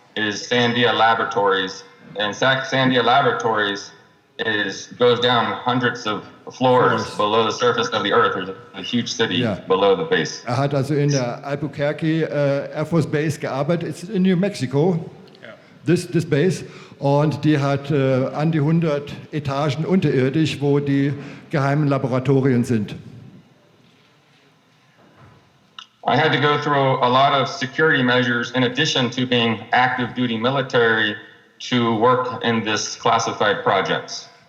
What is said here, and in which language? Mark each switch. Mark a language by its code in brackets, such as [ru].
[en] is Sandia Laboratories. And Sandia Laboratories goes down hundreds of floors below the surface of the Earth. There's a huge city below the base. [de] Hat also in der Albuquerque Air Force Base gearbeitet. [en] It's in New Mexico, this base. [de] Und die hat an die 100 Etagen unterirdisch, wo die geheimen Laboratorien sind. [en] I had to go through a lot of security measures in addition to being active duty military to work in this classified projects.